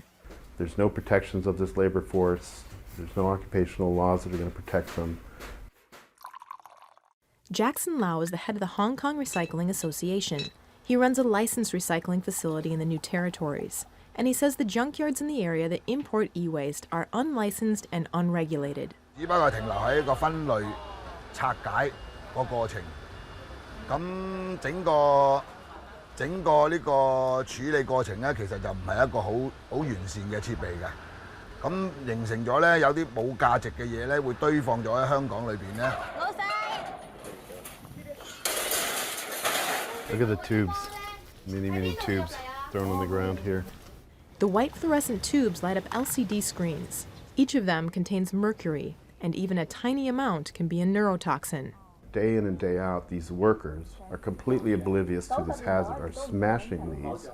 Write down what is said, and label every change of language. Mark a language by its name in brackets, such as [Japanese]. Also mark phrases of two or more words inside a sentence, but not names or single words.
[English] There's no protections of this labor force. There's no occupational laws that are going to protect them. Jackson Lau is the head of the Hong Kong Recycling Association. He runs a licensed recycling facility in the New Territories, and he says the junkyards in the area that import e-waste are unlicensed and unregulated. [Cantonese] 只不過停留喺一個分類拆解個過程，咁整個呢個處理過程咧，其實就唔係一個好完善嘅設備嘅，咁形成咗咧有啲冇價值嘅嘢咧會堆放咗喺香港裏邊咧。老細。 [English] Look at the tubes, many tubes thrown on the ground here. The white fluorescent tubes light up LCD screens. Each of them contains mercury, and even a tiny amount can be a neurotoxin. Day in and day out, these workers are completely oblivious to this hazard, are smashing these.